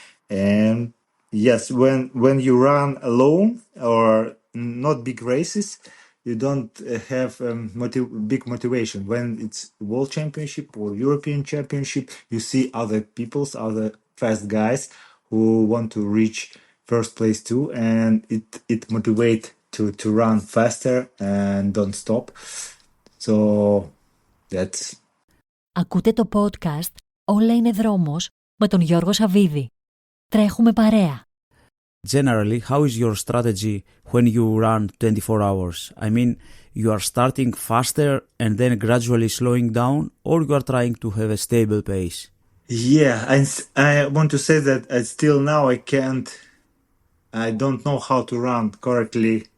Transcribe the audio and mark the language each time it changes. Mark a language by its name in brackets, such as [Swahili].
[English] And yes, when you run alone or not big races, you don't have big motivation. When it's World Championship or European Championship, you see other fast guys who want to reach first place too, and it motivate to run faster and don't stop. So that's. [Greek] Ακούτε το podcast «Όλα είναι δρόμος» με τον Γιώργο Σαββίδη. Τρέχουμε παρέα. [English] Generally, how is your strategy when you run 24 hours? I mean, you are starting faster and then gradually slowing down, or you are trying to have a stable pace? Yeah, I want to say that still now I don't know how to run correctly.